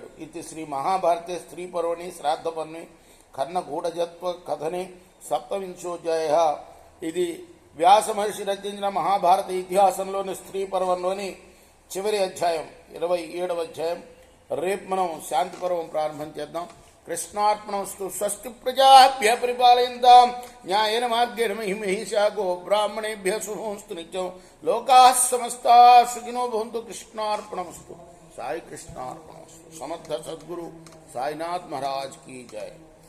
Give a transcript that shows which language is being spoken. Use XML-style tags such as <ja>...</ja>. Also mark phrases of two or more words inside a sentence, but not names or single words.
<sa>इदि श्री महाभारते स्त्री पर्वणि श्राद्ध पर्वणि कर्ण गूढजत्व कथनि सप्तविंशोध्याय.</sa> <te>ఇది వ్యాస మహర్షి రచించిన మహాభారత ఇతిహాసంలోని స్త్రీ పర్వంలోని చివరి అధ్యాయం 27వ అధ్యాయం. రేపు మనం శాంతి పర్వం ప్రారంభం చేద్దాం. కృష్ణార్పణమస్తు.</te> <sa>स्वस्ति प्रजाभ्य परिपालयन्तां न्यायेन मार्गेण महिमहिषा गो ब्राह्मणेभ्य शुभमस्तु नित्यं. लोकाः समस्ताः सुखिनो भवन्तु. కృష్ణార్పణమస్తు.</sa> <hi>సాయి కృష్ణార్పణమస్తు. సమర్థ సద్గురు సాయినాథ్ महाराज की जय.</hi>